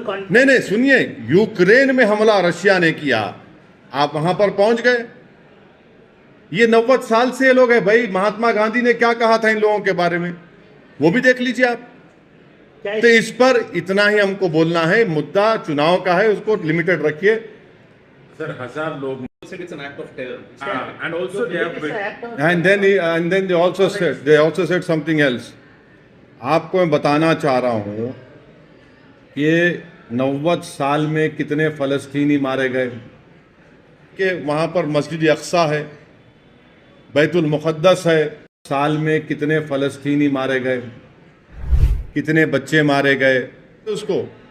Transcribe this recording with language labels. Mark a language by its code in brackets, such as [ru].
[hi] नहीं, सुनिए, यूक्रेन में हमला रशिया ने किया, आप वहां पर पहुंच गए। ये 90 साल से लोग हैं भाई। महात्मा गांधी ने क्या कहा था इन लोगों के बारे में, वो भी देख लीजिए आप। तो इस पर इतना ही हमको बोलना है। मुद्दा चुनाव का है, उसको लिमिटेड रखिए। सर, 1000 लोग [en] It's an act of terror. and also they have and then they also said something else. [hi] आपको मैं बताना चाह रहा हूं कि 90 साल में कितने फ़लस्तीनी मारे गए, कि वहाँ पर मस्जिद अक्सा है, बैतुल मुक़द्दस है, साल में कितने फ़लस्तीनी मारे गए, कितने बच्चे मारे गए उसको।